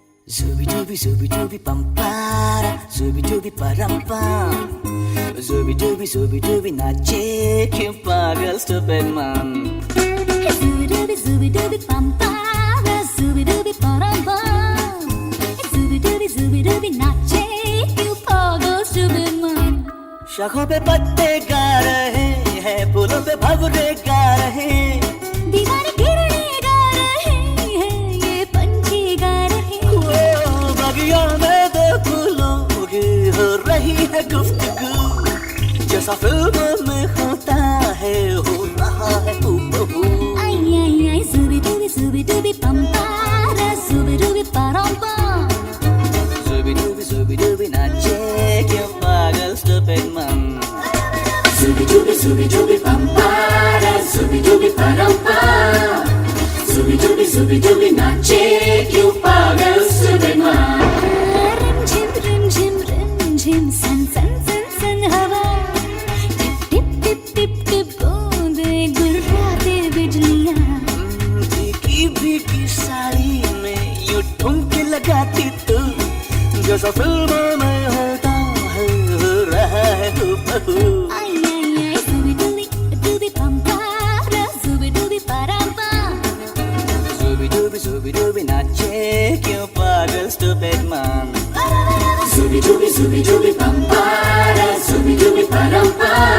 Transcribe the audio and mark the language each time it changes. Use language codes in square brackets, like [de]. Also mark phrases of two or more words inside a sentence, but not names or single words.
[hi] Zubi dubi pampara, zubi dubi parampam. Zubi dubi nache क्यों पागल [en] stupid man. Zubi dubi pampara, zubi dubi paramba. Zubi dubi [hi] nache क्यों पागल [en] stupid man. [hi] शाखों पे पत्ते गा रहे हैं, फूलों पे भंवरे गा रहे हैं, दीवारें किरणें गा रहे हैं, ये पंछी गा रहे हैं. बगिया में दो फूलों की हो रही है गुफ्तगू, जैसा फिल्म में होता है हो रहा है हूबहू. Ay ay ay, zubi dubi pampara, zubi dubi paramba. Zubi dubi nache क्यों पागल [en] stupid man. Zubi dubi pampara, zubi dubi paramba. Zubi dubi [hi] nache क्यों पागल [en] stupid man. [hi] Rim झिम सन सन सन सन हवा, टिप टिप टिप टिप बूंदे गुर्राते बिजलियां. भीगी साड़ी में यूं ठुमके लगाती तू, जैसा फिल्मों में होता है हो रहा है हूबहू. Ay ay ay, zubi dubi pampara, zubi dubi paramba. Zubi dubi nache क्यों पागल [en] stupid man. Zubi dubi pampara, zubi dubi paramba.